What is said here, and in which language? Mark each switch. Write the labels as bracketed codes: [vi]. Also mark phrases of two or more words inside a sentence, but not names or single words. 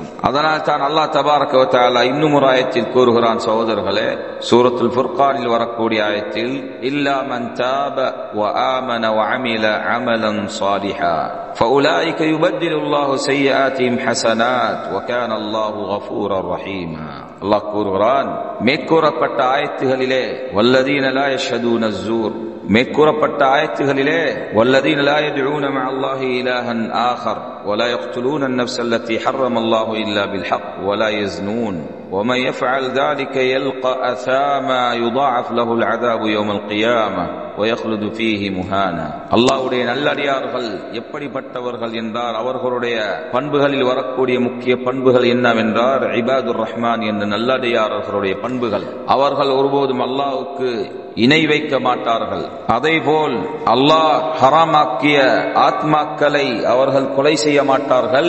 [ta] அதனால் தான் அல்லாஹ் [ar] تبارك وتعالى [ta] இன்னும் ஒரு ஆயத்தில் கூறுகிறான் சகோதரர்களே, சூரத்துல் ஃபுர்கானில் வரக்கூடிய ஆயத்தில், [ar] إلا من تاب وآمن وعمل عملا صالحا فأولئك يبدل الله سيئاتهم حسنات وكان الله غفورا رحيما. [ta] அல்லாஹ் கூறுகிறான், மேற்கூறப்பட்ட ஆயத்துகளிலே [ar] والذين لا يشهدون الزور, [ta] மேற்கூறப்பட்ட ஆயத்துகளிலே [ar] والذين لا يدعون مع الله إلها آخر ولا يقتلون النفس التي حرم الله إلا بالحق ولا يزنون ومن يفعل ذلك يلقى أثاما يضاعف له العذاب يوم القيامة ويخلد فيه مهانا. [ta] அல்லாஹ்வுடைய நல்லடியார்கள் எப்படிப்பட்டவர்கள் என்றால் அவர்களுடைய பண்புகளில் வரக்கூடிய முக்கிய பண்புகள் என்னவென்றால் [ar] عباد الرحمن [ta] என்ற நல்லடியார்களுடைய பண்புகள். அவர்கள் ஒருபோதும் அல்லாஹ்வுக்கு இணை வைக்க மாட்டார்கள். அதேபோல் அல்லாஹ் ஹராமாக்கிய ஆத்மாக்களை அவர்கள் கொலை செய்ய மாட்டார்கள்.